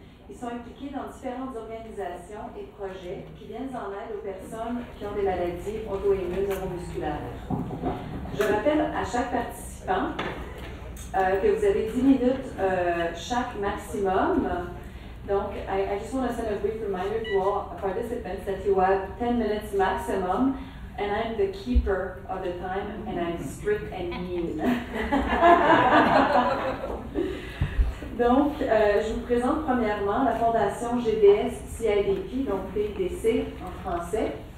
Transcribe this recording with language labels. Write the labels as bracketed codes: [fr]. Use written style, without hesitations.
[fr] Ils sont impliqués dans différentes organisations et projets qui viennent en aide aux personnes qui ont des maladies auto-immunes neuromusculaires. Je rappelle à chaque participant que vous avez 10 minutes chaque maximum. [en] Donc, I just want to send a brief reminder to all participants that you have 10 minutes maximum, and I'm the keeper of the time, and I'm strict and mean. [fr] Donc, je vous présente premièrement la Fondation GBS-CIDP, donc PDC en français.